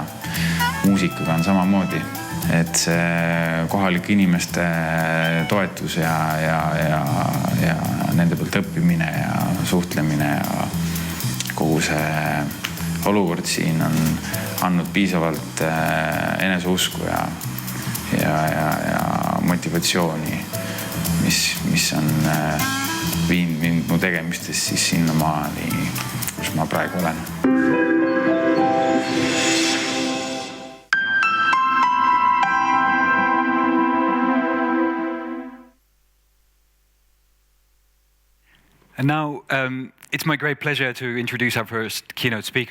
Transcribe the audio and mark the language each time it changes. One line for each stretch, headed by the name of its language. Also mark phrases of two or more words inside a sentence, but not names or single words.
Estonian: Muusikaga on samamoodi, et see kohalike inimeste toetus ja nende pealt õppimine ja suhtlemine ja kogu see olukord siin on andnud piisavalt eneseusku ja motivatsiooni, mis on viinud mu tegemistes siis sinna maani, kus ma praegu olen.
English: And now it's my great pleasure to introduce our first keynote speaker.